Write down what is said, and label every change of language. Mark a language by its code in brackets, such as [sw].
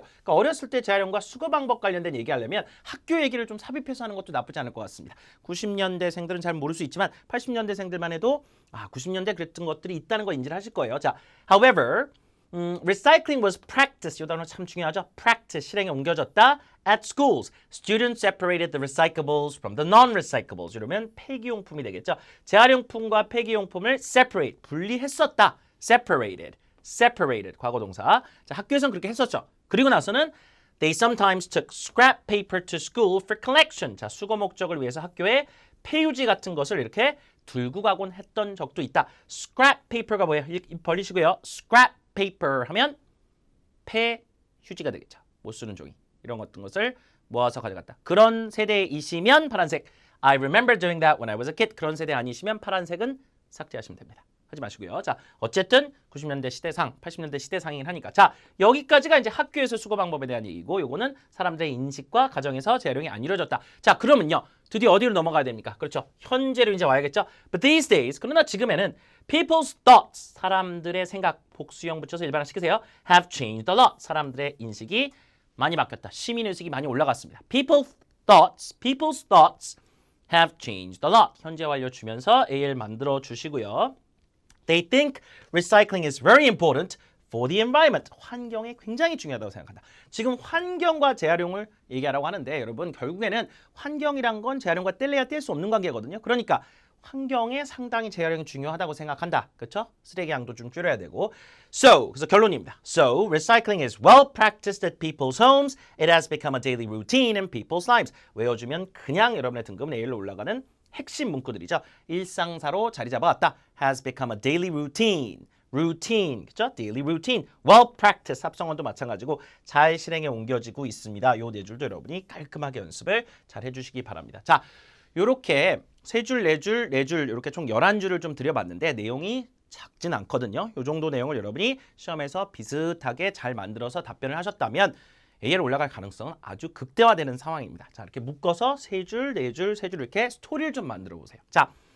[ko] 그러니까 어렸을 때 재활용과 수거 방법 관련된 얘기하려면 학교 얘기를 좀 삽입해서 하는 것도 나쁘지 않을 것 같습니다. 90년대생들은 잘 모를 수 있지만 80년대생들만 해도 90년대 그랬던 것들이 있다는 거 인지를 하실 거예요. [en] 자, however, recycling was practiced. [ko] 이 단어 참 중요하죠. practice, 실행에 옮겨졌다. [en] At schools, students separated the recyclables from the non-recyclables. [ko] 이러면 폐기용품이 되겠죠. 재활용품과 폐기용품을 separate, 분리했었다. separated, 과거 동사. 자, 학교에서는 그렇게 했었죠. 그리고 나서는 [en] they sometimes took scrap paper to school for collection. [ko] 자, 수거 목적을 위해서 학교에 폐유지 같은 것을 이렇게 들고 가곤 했던 적도 있다. scrap paper가 뭐예요? 벌리시고요. scrap paper 하면 폐휴지가 되겠죠. 못 쓰는 종이. 이런 것을 모아서 가져갔다. 그런 세대이시면 파란색. [en] I remember doing that when I was a kid. [ko] 그런 세대 아니시면 파란색은 삭제하시면 됩니다. 하지 마시고요. 자, 어쨌든 90년대 시대상, 80년대 시대상이긴 하니까. 자, 여기까지가 이제 학교에서 수거 방법에 대한 얘기고 요거는 사람들의 인식과 가정에서 재활용이 안 이루어졌다. 자, 그러면요. 드디어 어디로 넘어가야 됩니까? 그렇죠. 현재로 이제 와야겠죠. [en] But these days, [ko] 그러나 지금에는 people's thoughts, 사람들의 생각, 복수형 붙여서 일반화 시키세요. [en] have changed a lot. [ko] 사람들의 인식이 많이 바뀌었다. 시민의식이 많이 올라갔습니다. [en] people's thoughts have changed a lot. [ko] 현재 완료 주면서 AL 만들어 주시고요. [en] They think recycling is very important for the environment. [ko] 환경에 굉장히 중요하다고 생각한다. 지금 환경과 재활용을 얘기하라고 하는데 여러분 결국에는 환경이란 건 재활용과 뗄래야 뗄 수 없는 관계거든요. 그러니까 환경에 상당히 재활용이 중요하다고 생각한다. 그렇죠? 쓰레기 양도 좀 줄여야 되고. 그래서 결론입니다. [en] So, recycling is well practiced at people's homes. It has become a daily routine in people's lives. [ko] 외워주면 그냥 여러분의 등급은 A로 올라가는 핵심 문구들이죠. 일상사로 자리 잡아왔다. [en] Has become a daily routine. [ko] 그죠? [en] daily routine. well practiced. [ko] 합성어도 마찬가지고 잘 실행에 옮겨지고 있습니다. 요 네 줄도 여러분이 깔끔하게 연습을 잘 해주시기 바랍니다. 자, 요렇게 세 줄, 네 줄, 네 줄 이렇게 총 11줄을 좀 드려봤는데 내용이 작진 않거든요. 요 정도 내용을 여러분이 시험에서 비슷하게 잘 만들어서 답변을 하셨다면 AL 올라갈 가능성은 아주 극대화되는 상황입니다. 자, 이렇게 묶어서 세 줄, 네 줄, 세 줄 이렇게 스토리를 좀 만들어 보세요. 자,